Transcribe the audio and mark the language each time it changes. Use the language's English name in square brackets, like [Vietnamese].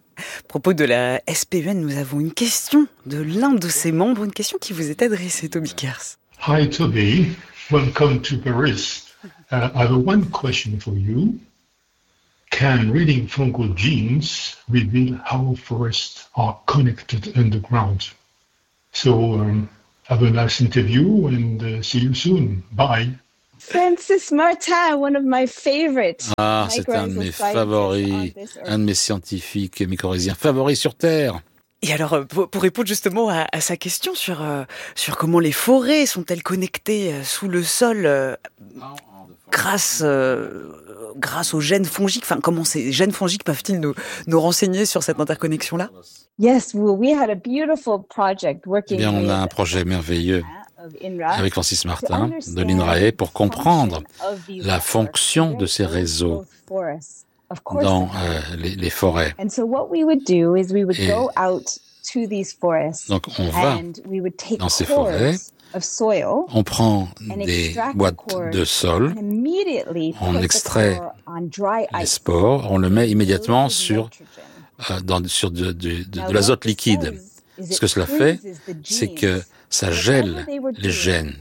[French] À propos de la SPUN, nous avons une question de l'un de ses membres, une question qui vous est adressée, Toby Kers. [English] Hi Toby, welcome to Paris. I have one question for you. Can reading fungal genes reveal how forests are connected underground? So, have a nice interview and see you soon. Bye. Francis Martin, one of my favorites. [French] Ah, c'est un de mes favoris, un de mes scientifiques et mycorhiziens favoris sur Terre. Et alors, pour répondre justement à sa question sur comment les forêts sont-elles connectées sous le sol grâce aux gènes fongiques, enfin, comment ces gènes fongiques peuvent-ils nous renseigner sur cette interconnexion-là? [English] Yes, well, we had a beautiful project working. [French] Eh bien, on a un projet merveilleux avec Francis Martin de l'INRAE pour comprendre la fonction de ces réseaux dans les forêts. [English] And so what we would do is we would go out to these forests. [French] Donc, on va dans ces forêts. On prend des boîtes de sol, on extrait les spores, on le met immédiatement sur de l'azote liquide. Ce que cela fait, c'est que ça gèle les gènes.